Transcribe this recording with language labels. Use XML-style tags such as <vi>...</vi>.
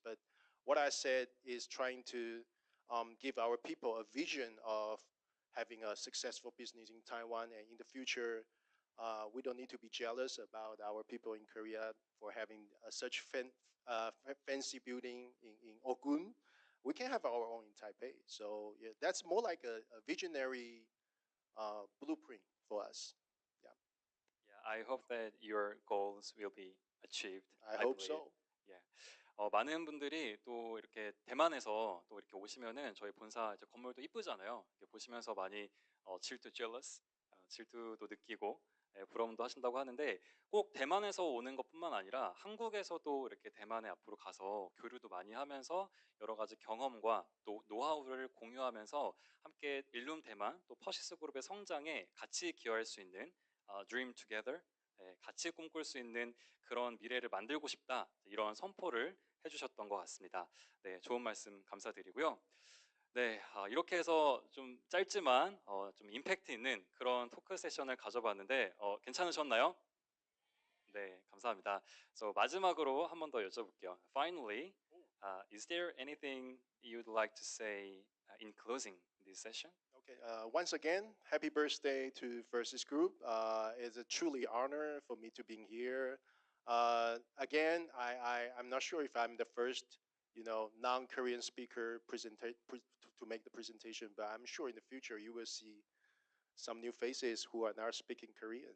<en>But what I said is trying to give our people a vision of having a successful business in Taiwan, and in the future, we don't need to be jealous about our people in Korea for having such fancy building in Ogun. We can have our own in Taipei. So yeah, that's more like a visionary blueprint for us. Yeah, Yeah, I hope that your goals will be achieved. I I hope believe. so. Yeah.</en> <ko>많은 분들이 또 이렇게 대만에서 또 이렇게 오시면은 저희 본사 이제 건물도 이쁘잖아요. 이렇게 보시면서 많이 질투, jealous, 질투도 느끼고 부러움도 하신다고 하는데 꼭 대만에서 오는 것뿐만 아니라 한국에서도 이렇게 대만에 앞으로 가서 교류도 많이 하면서 여러 가지 경험과 또 노하우를 공유하면서 함께 일룸 대만 또 퍼시스 그룹의 성장에 같이 기여할 수 있는</ko> <en>Dream Together</en> <ko>같이 꿈꿀 수 있는 그런 미래를 만들고 싶다 이런 선포를 해주셨던 것 같습니다. 네, 좋은 말씀 감사드리고요. 네, 이렇게 해서 좀 짧지만 좀 임팩트 있는 그런 토크 세션을 가져봤는데 괜찮으셨나요? 네, 감사합니다. So 마지막으로 한 번 더 여쭤볼게요.</ko> <en>Finally, is there anything you'd like to say in closing this session? Okay. Once again, happy birthday to FURSYS Group. It's a truly honor for me to be here. Again, I'm not sure if I'm the first, non-Korean speaker to make the presentation, but I'm sure in the future you will see some new faces who are now speaking Korean.</en>